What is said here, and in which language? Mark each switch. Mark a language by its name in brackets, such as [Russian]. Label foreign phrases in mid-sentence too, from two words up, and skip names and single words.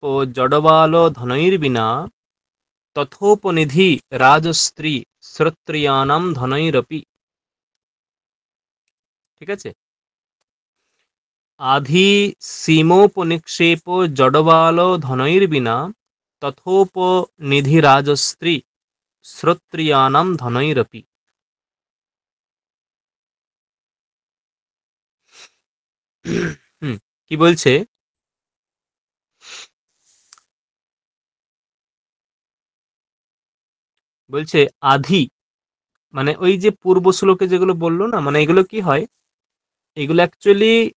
[Sanskrit] জডবাল ধনৈর্বিনা তথোপনিধি রাজস্ত্রী শ্রোত্রিয়ানাম ধনৈরপি। [Bangla] ঠিক আছে, [Sanskrit] আধি সীমোপনিক্ষেপ জডবাল ধনৈর্বিনা তথোপনিধি রাজস্ত্রী শ্রোত্রিয়ানাম ধনৈরপি। [Bangla] হুম, কি বলছে, বলছে আধি, মানে ওই যে পূর্ব শ্লোকে যেগুলো বললো না, মানে এগুলো কি হয়, এগুলো অ্যাকচুয়ালি